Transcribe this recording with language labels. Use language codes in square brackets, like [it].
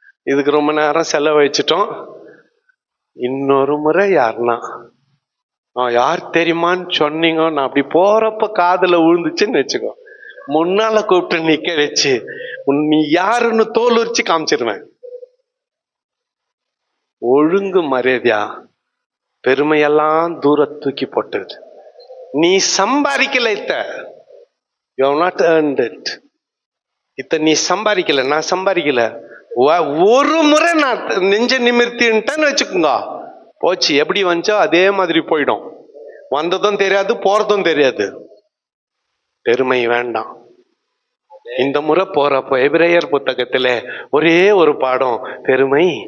[ta] இதுக்கு ரொம்ப நேரம் செலவழிச்சிட்டோம். இன்னொரு முறை யாருன்னா யார் தெரியுமான்னு சொன்னீங்க, நான் அப்படி போறப்ப காதுல விழுந்துச்சுன்னு வச்சுக்கோ, முன்னால கூப்பிட்டு நிக்க வச்சு நீ யாருன்னு தோல் உரிச்சு காமிச்சிருவேன். ஒழுங்கு மரியாதையா பெருமையெல்லாம் தூர தூக்கி போட்டது. நீ சம்பாதிக்கல, [en] you have not earned it. [ta] நீ சம்பாதிக்கல, நான் சம்பாதிக்கல. ஒரு முறை நான் நெஞ்ச நிமிர்த்தின்ட்டேன்னு வச்சுக்கோங்க, போச்சு. எப்படி வந்துச்சோ அதே மாதிரி போயிடும். வந்ததும் தெரியாது, போறதும் தெரியாது. பெருமை வேண்டாம். இந்த முறை போறப்போ எபிரேயர் புத்தகத்துல ஒரே ஒரு பாடம், பெருமை.